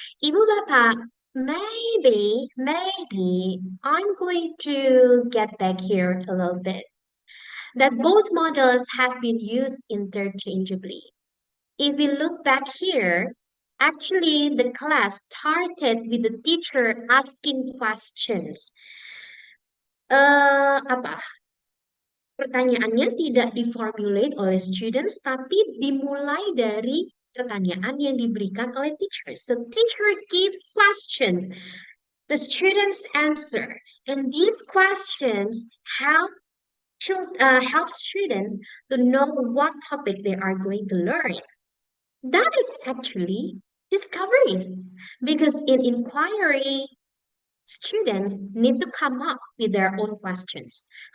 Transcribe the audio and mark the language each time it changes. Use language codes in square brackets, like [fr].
[en] Ibu Bapak, maybe I'm going to get back here a little bit. That both models have been used interchangeably. If we look back here, actually the class started with the teacher asking questions. [id] Apa? Pertanyaannya tidak diformulate oleh students, tapi dimulai dari pertanyaan yang diberikan oleh teacher. [en] So teacher gives questions, the students answer, and these questions help students to know what topic they are going to learn. That is actually discovery, because in inquiry, students need to come up with their own questions.